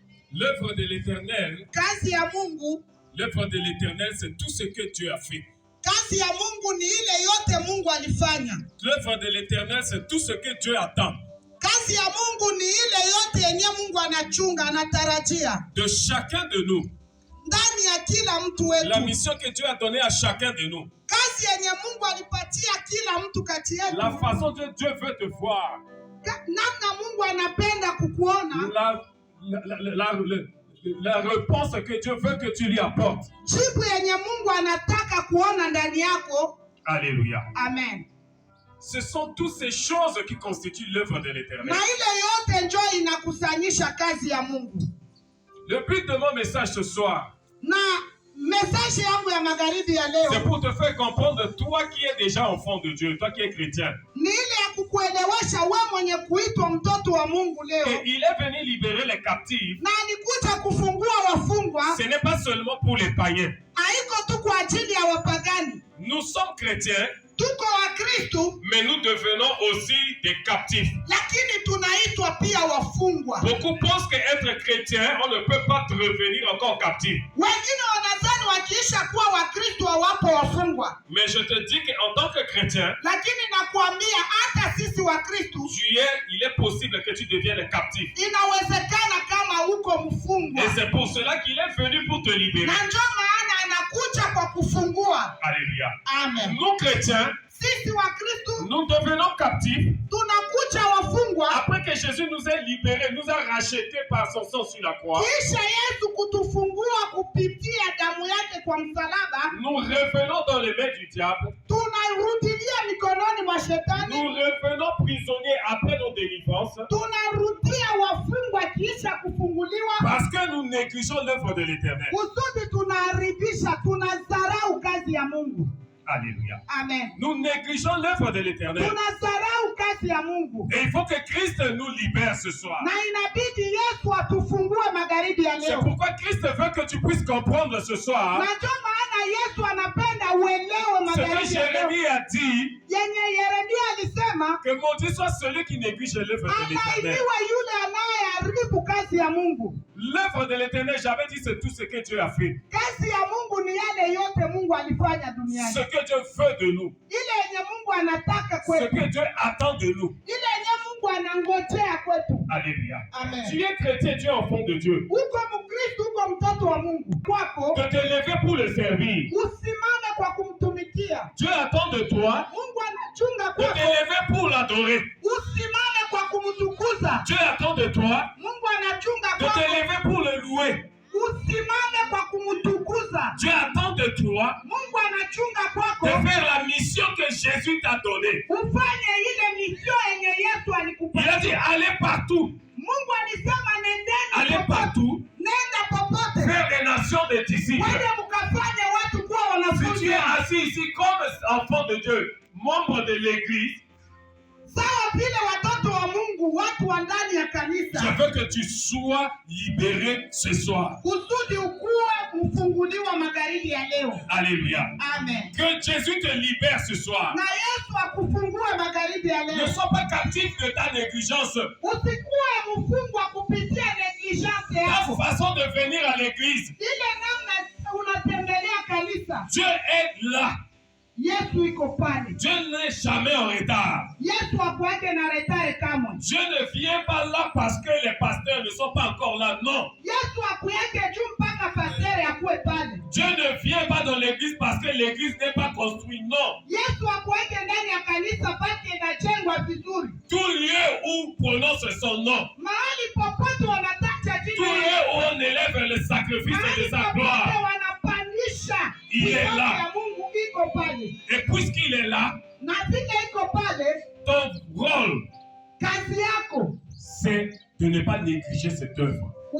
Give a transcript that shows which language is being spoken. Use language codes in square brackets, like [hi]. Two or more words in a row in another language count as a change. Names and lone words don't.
[fr] L'œuvre de l'Éternel, [sw] kazi ya Mungu, [fr] l'œuvre de l'Éternel, c'est tout ce que Dieu a fait. [sw] kazi ya Mungu ni ile yote Mungu alifanya. [fr] L'œuvre de l'Éternel, c'est tout ce que Dieu attend. [sw] Kazi ya Mungu ni ile yote yenye Mungu anachunga, anatarajia [fr] de chacun de nous. [sw] ndani ya kila mtu wetu. [fr] La mission que Dieu a donnée à chacun de nous. [sw] Kazi yenye Mungu alipatia kila mtu kati yetu. [fr] La façon dont Dieu veut te voir. [sw] Namna Mungu anapenda kukuona. [fr] La réponse que Dieu veut que tu lui apportes. [sw] Jibu yenye Mungu anataka kuona ndani yako. [fr] Alléluia. Amen. Ce sont toutes ces choses qui constituent l'œuvre de l'Éternel. [sw] Na ile yote ndio inakusanyisha kazi ya Mungu. [fr] Le but de mon message ce soir, [sw] na message yangu ya magharibi ya leo, [fr] c'est pour te faire comprendre, toi qui es déjà enfant de Dieu, toi qui es chrétien, [sw] ni ile ya kukuelewesha wewe mwenye kuitwa mtoto wa Mungu leo. [fr] Et il est venu libérer les captifs. [sw] Na alikuja kufungua wafungwa. [fr] Ce n'est pas seulement pour les païens. [sw] Haiko tu kwa ajili ya wapagani. [fr] Nous sommes chrétiens. [sw] Tuko wa Kristo, [fr] mais nous devenons aussi des captifs. [sw] Lakini tunaitwa pia wafungwa. [fr] Beaucoup pensent qu'être chrétien, on ne peut pas revenir encore captif. [sw] Wengine wanadhani wakiisha kuwa wa Kristo hawapo wafungwa. [fr] Mais je te dis qu'en tant que chrétien, [sw] lakini nakuambia hata sisi wa Kristo, [fr] il est possible que tu deviennes captif. [sw] Inawezekana kama uko mfungwa. [fr] Et c'est pour cela qu'il est venu pour te libérer. [sw] Na ndio maana anakuja kwa kufungua. [fr] Alléluia. Amen. Nous chrétiens, [sw] sisi wa Kristo, [fr] nous devenons captifs. [sw] Tunakuja wafungwa. [fr] Après que Jésus nous a libérés, nous a rachetés par son sang sur la croix. [sw] Kisha Yesu kutufungua kupitia damu yake kwa msalaba. [fr] Nous revenons dans les mains du diable. [sw] Tunarudilia mikononi mwa shetani. [fr] Nous revenons prisonniers après nos délivrances. [sw] Tunarudia wafungwa kisha kufunguliwa. [fr] Parce que nous négligeons l'œuvre de l'Éternel. [sw] Kusudi tunaharibisha, tunadharau kazi ya Mungu. [fr] Alléluia. Amen. Nous négligeons l'œuvre de l'Éternel. [sw] Tunadharau kazi ya Mungu. [fr] Et il faut que Christ nous libère ce soir. [sw] Na inabidi Yesu atufungue magharibi ya leo. [fr] C'est pourquoi Christ veut que tu puisses comprendre ce soir. [sw] Na ndio maana Yesu anapenda uelewe magharibi ya leo. [fr] Ce que Jérémie a dit. [sw] Yenye Yeremia alisema. [fr] Que maudit soit celui qui néglige l'œuvre de l'Éternel. [sw] Anailiwa yule anayeharibu kazi ya Mungu. [fr] L'œuvre de l'Éternel, j'avais dit, c'est tout ce que Dieu a fait. [sw] Kazi ya Mungu ni yale yote Mungu alifanya duniani. [fr] Ce que Dieu veut de nous. [sw] Ile yenye Mungu anataka kwetu. [fr] Ce que Dieu attend de nous. [sw] Ile yenye Mungu anangojea kwetu. [fr] Alléluia. Amen. Tu es chrétien, tu es enfant de Dieu. [sw] Uko Mkristo, uko mtoto wa Mungu. Kwako. [fr] De te lever pour le servir. [sw] Usimame kwa kumtumikia. [fr] Dieu attend de toi. [sw] Mungu anachunga kwako. [fr] De te lever pour l'adorer. [sw] Usimame kwa kumtukuza. [fr] Dieu attend de toi. [sw] Mungu anachunga kwako. [fr] De te lever pour le louer. [sw] Usimame kwa kumtukuza. [fr] Dieu attend de toi. [sw] Mungu anachunga kwako. [fr] De faire la mission que Jésus t'a donnée. [sw] Ufanye ile mission yenye Yesu alikupa. [fr] Il a dit allez partout. [sw] Mungu alisema nendeni. [fr] Allez partout. [sw] Nenda popote. [fr] Faire des nations des disciples. [sw] Wende mkafanye watu kuwa wanafunzi. [fr] Si tu es assis ici comme enfant de Dieu, membre de l'église, [sw] sawa vile watoto wa Mungu, watu wa ndani ya kanisa, [fr] je veux que tu sois libéré ce soir. [sw] Kusudi ukuwe mfunguliwa magharibi ya leo. [fr] Alléluia. Amen. Que Jésus te libère ce soir. [sw] Na Yesu akufungue magharibi ya leo. [fr] Ne sois pas captif de ta négligence. [sw] Usikuwe mfungwa kupitia negligence yako. [fr] Ta façon de venir à l'église. [sw] Ile namna unatembelea kanisa. [fr] Dieu est là. [sw] Yesu iko pale. [fr] Dieu n'est jamais en retard. [sw] Yesu hakuwake na retard kamwe. [fr] Dieu ne vient pas là parce que les pasteurs ne sont pas encore là. Non. [sw] Yesu hakuwake juu mpaka pasteur akuwe pale. [fr] Dieu ne vient pas dans l'église parce que l'église n'est pas construite. Non. [sw] Yesu hakuwake ndani ya kanisa pale inajengwa vizuri. [fr] Tout lieu où prononce son nom. [sw] Mahali popote wanataja jina. [fr] Tout lieu où on élève le sacrifice de sa gloire. [sw] Wanapandisha. [fr] Il est là. Et puisqu'il est là, ton rôle, c'est de ne pas négliger cette œuvre.